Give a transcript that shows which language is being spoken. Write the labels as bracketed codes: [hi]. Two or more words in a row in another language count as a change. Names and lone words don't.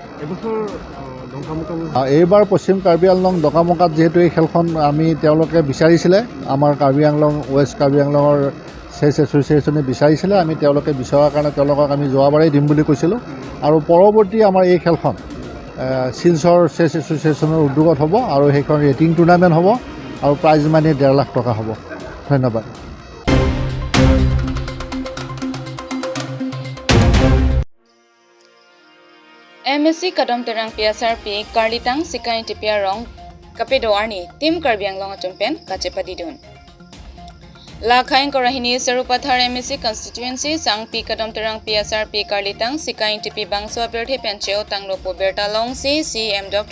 [as] এইবাৰ পশ্চিম কাৰ্বি আংলং ডকামকাত যিহেতু এই খেলখন তেওঁলোকে বিচাৰিছিলে, আমাৰ কাৰ্বি আংলং ৱেষ্ট কাৰ্বি আংলঙৰ চেছ এছ'চিয়েশ্যনে বিচাৰিছিলে। আমি তেওঁলোকে বিচৰাৰ কাৰণে তেওঁলোকক আমি যোৱাবাৰেই দিম বুলি কৈছিলোঁ আৰু পৰৱৰ্তী আমাৰ এই খেলখন শিলচৰ চেছ এছ'চিয়েশ্যনৰ উদ্যোগত হ'ব আৰু সেইখন [en] rating tournament [as] হ'ব আৰু [en] prize money [as] 1.5 লাখ টকা হ'ব। ধন্যবাদ। [mjw] MSC Kadam Terang PSRP Karlitang Sikai Tipia Rong Kapedo Arni Tim Karbi Anglong Tumpen Kachepadidun Lakhain Korahini Sarupathar MSC Constituency Sang P Kadam Terang PSRP Karlitang Sikai Tipi Bangso Berthe Pencheo Tanglopo Berta Long CM Dr.